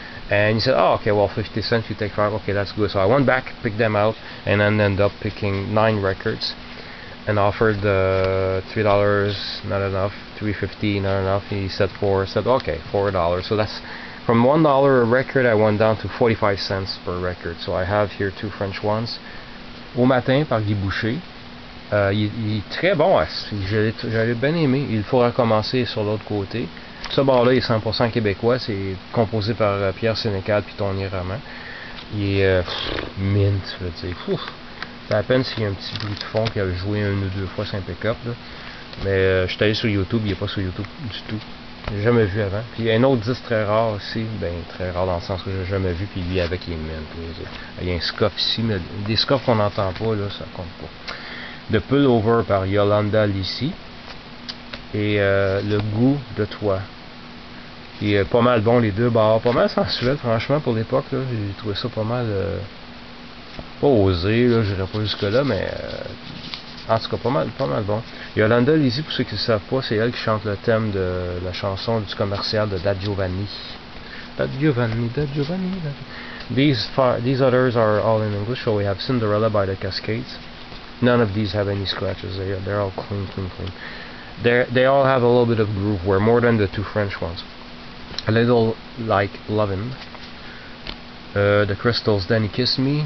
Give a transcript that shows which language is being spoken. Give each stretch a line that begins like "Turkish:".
English: And he said, oh, okay, well, 50 cents, you take 5, okay, that's good. So I went back, picked them out, and then ended up picking 9 records, and offered $3, not enough, $3.50, not enough. He said 4, said, okay, $4. So that's from $1 a record, I went down to 45 cents per record. So I have here 2 French ones.
French: Au Matin par Guy Boucher. Il est très bon, j'avais bien aimé. Il faut recommencer sur l'autre côté. Ce bar-là est 100% québécois, c'est composé par Pierre Sénécal puis Tony Roman. Il est mint, je veux dire. C'est à peine s'il y a un petit bruit de fond qui a joué 1 ou 2 fois, c'est impeccable. Mais je suis allé sur YouTube, il n'est pas sur YouTube du tout. J'ai jamais vu avant. Puis il y a un autre disque très rare aussi, ben très rare dans le sens que j'ai jamais vu, puis lui avec les mint. Il y a un scoff ici, mais des scoffs qu'on n'entend pas, là, ça compte pas. The Pullover par Yolanda Lissi, et Le Goût de Toi. Il est pas mal bon, les 2 bars, pas mal sensuel franchement pour l'époque. J'ai trouvé ça pas mal pas osé, là, j'irai pas jusque là, mais en tout cas pas mal bon. Yolanda Lissi, pour ceux qui ne savent pas, c'est elle qui chante le thème de la chanson du commercial de Da Giovanni. Da Giovanni, Da Giovanni.
English: These others are all in English, so we have Cinderella by the Cascades. None of these have any scratches. They're all clean. They all have a little bit of groove wear, more than the 2 French ones. A little like Lovin'. The Crystals, Then He Kissed Me.